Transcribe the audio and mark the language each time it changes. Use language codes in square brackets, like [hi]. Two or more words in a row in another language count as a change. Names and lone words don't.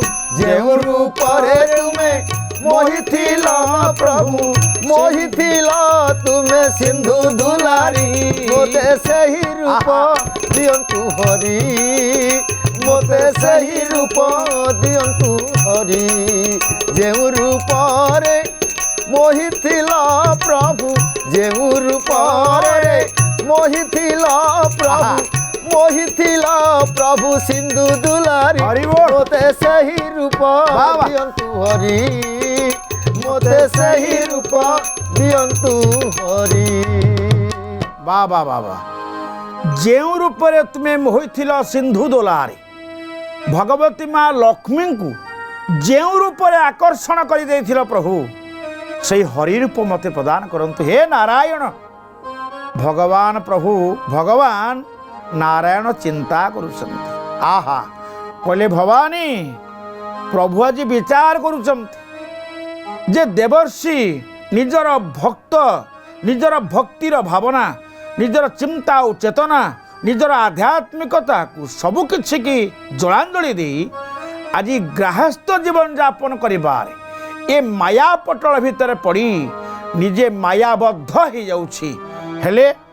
[or] ଜେଉଁ ରୂପ ରେ ତୁମେ ମୋହିଥିଲ ପ୍ରଭୁ ମୋହିଥିଲ ତୁମେ ସିନ୍ଧୁ ଦୁଲାରୀ ମୋତେ ସେହି ରୂପ ଦିଅନ୍ତୁ ହରି ମୋତେ ସେହି ରୂପ ଦିଅନ୍ତୁ ହରି ଜେଉଁ ରୂପ ରେ ମୋହିଥିଲ ପ୍ରଭୁ ଜେଉଁ ରୂପ ରେ ମୋହିଥିଲ ପ୍ରଭୁ ମୋହିଥିଲ ପ୍ରଭୁ ସିନ୍ଧୁ ଦୁଲାରୀ ହରି ବୋଲ। ମୋତେ ସେହି ରୂପ वाह। ଦିଅନ୍ତୁ ହରି ମୋତେ ସେହି ରୂପ ଦିଅନ୍ତୁ ହରି ବାହ ବାହ ବାହ ବାହ ଜେଉଁ ରୂପରେ ତୁମେ ମୋହିଥିଲ ସିନ୍ଧୁ ଦୁଲାରେ ଭଗବତୀ ମା ଲକ୍ଷ୍ମୀ କୁ ଜେଉଁ ରୂପରେ ଆକର୍ଷଣ କର ଦେଇଥିଲ ପ୍ରଭୁ ସେ ହରି ରୂପ ମତେ ପ୍ରଦାନ କରନ୍ତୁ ହେ ନାରାୟଣ ଭଗବାନ ପ୍ରଭୁ ଭଗବାନ ନାରାୟଣ ଚିନ୍ତା କରୁଛନ୍ତି ଆହା କହିଲେ ଭବାନୀ ପ୍ରଭୁ ଆଜି ବିଚାର କରୁଛନ୍ତି ଯେ ଦେବର୍ଷି ନିଜର ଭକ୍ତ ନିଜର ଭକ୍ତିର ଭାବନା ନିଜର ଚିନ୍ତା ଔର ଚେତନା ନିଜର ଆଧ୍ୟାତ୍ମିକତା କୁ ସବୁ କିଛି କି ଜଳାଞ୍ଜଳି ଦେଇ ଆଜି ଗୃହସ୍ଥ ଜୀବନ ଯାପନ କରିବାରେ ଏ ମାୟା ପଟଳ ଭିତର ପଡ଼ି ନିଜେ ମାୟାବଦ୍ଧ ହୋଇ ଯାଉଛି ହେଲେ